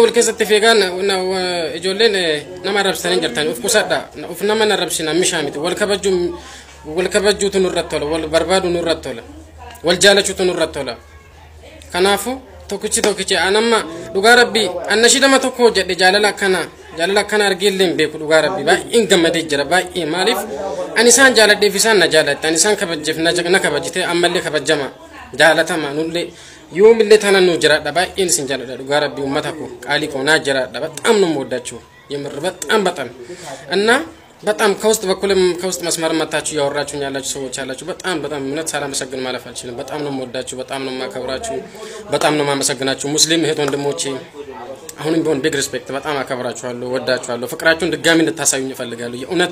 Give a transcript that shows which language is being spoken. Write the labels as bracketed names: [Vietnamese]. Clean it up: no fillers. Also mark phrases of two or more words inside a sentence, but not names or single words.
[Oromo] wal keessatti feegaan ijoolleen nama arrabsanii jirtanii of qusadha of nama arrabsina mishaa miti wal kabajuutu nurratti tola wal barbaadu nurratti tola wal jaalachuutu nurratti tola kanaafu tokkichi anamma dhugaa rabbii annashidama tokko jedhe jaalala kana argeelleen beeku dhugaa rabbii baay'een gammadee jira baay'ee maaliif ani isaan jaaladheef isaan na jaaladhe ani isaan kabajjeef na kabajjite ammallee kabajjama jaalatama nullee yoomillee tana nu jiraadha baay'een isin jaaladha dhugaa rabbii ummata ko qaalii ko naa jiraadha [Amharic] በጣም ነው የምወዳችሁ የምር በጣም እና በጣም ከውስጥ መስመር መጣችሁ ያወራችሁኝ ያላችሁ ሰዎች ያላችሁ በጣም እውነት ሳላመሰግን ማለፍ አልችልም በጣም ነው የምወዳችሁ በጣም ነው የማከብራችሁ በጣም ነው የማመሰግናችሁ ሙስሊም እህት ወንድሞቼ አሁንም ቢሆን [English] big respect [Amharic] በጣም አከብራችኋለሁ ወዳችኋለሁ ፍቅራችሁን ድጋሚ እንድታሳዩኝ እፈልጋለሁ የእውነት